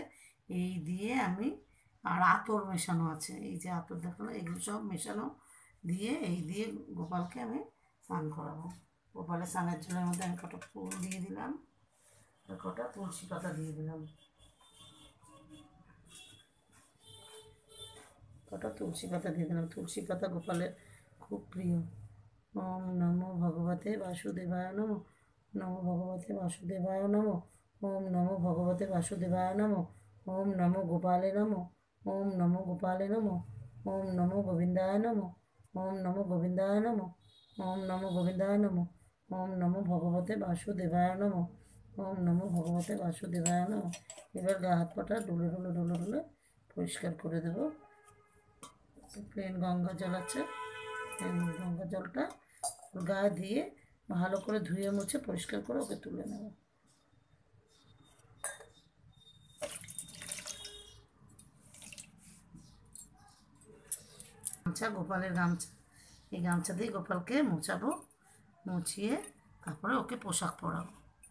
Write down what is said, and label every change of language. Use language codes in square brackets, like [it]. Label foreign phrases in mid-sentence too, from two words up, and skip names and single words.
[bn] এই দিয়ে আমি, আর আতর মেশানো আছে, এই যে আতর দেখালো, এগুলো সব মেশানো দিয়ে এই দিয়ে গোপালকে আমি স্নান করাবো। গোপালের স্নানের জলের মধ্যে আমি কটা ফুল দিয়ে দিলাম, কটা তুলসী পাতা দিয়ে দিলাম, কটা তুলসী পাতা দিয়ে দিলাম। তুলসী পাতা গোপালের খুব প্রিয়। [sa] ওম নমো ভগবতে বাসুদেবায় নমো, নমো ভগবতে বাসুদেবায় নমো, ওম নমো ভগবতে বাসুদেবায় নমো, ওম নমো গোপালে নমো, ওম নমো গোপালে নমো, ওম নমো গোবিন্দায় নমো, ওম নমো গোবিন্দায় নমো, ওম নমো গোবিন্দায় নমো, ওম নমো ভগবতে বাসুদেবায় নমো, ওম নমো ভগবতে বাসুদেবায় নমো। [bn] এবার গা হাত পাটা ডলে ডলে ডলে ডলে পরিষ্কার করে দেবো। প্লেন গঙ্গা জল আছে, গঙ্গা জলটা গায়ে দিয়ে ভালো করে ধুয়ে মুছে পরিষ্কার করে ওকে তুলে নেব। গামছা, গোপালের গামছা, এই গামছা দিয়ে গোপালকে মোছাবো, মুছিয়ে তারপরে ওকে পোশাক পরাবো।